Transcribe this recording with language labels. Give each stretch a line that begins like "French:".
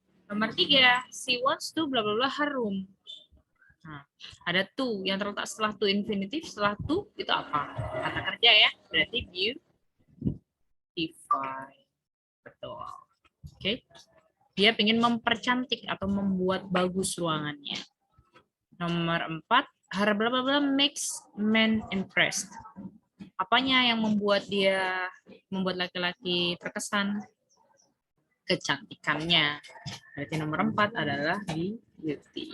Indonesian: Nomor 3,
English: she wants to bla bla bla her room.
Indonesian: Nah, ada to yang terletak setelah to infinitive, setelah to itu apa? Kata kerja ya, berarti beautify. Betul. Oke. Dia ingin mempercantik atau membuat bagus ruangannya. Nomor 4,
English: her bla bla bla makes men impressed.
Indonesian: Apanya yang membuat laki-laki terkesan? Kecantikannya. Berarti nomor 4 adalah beauty.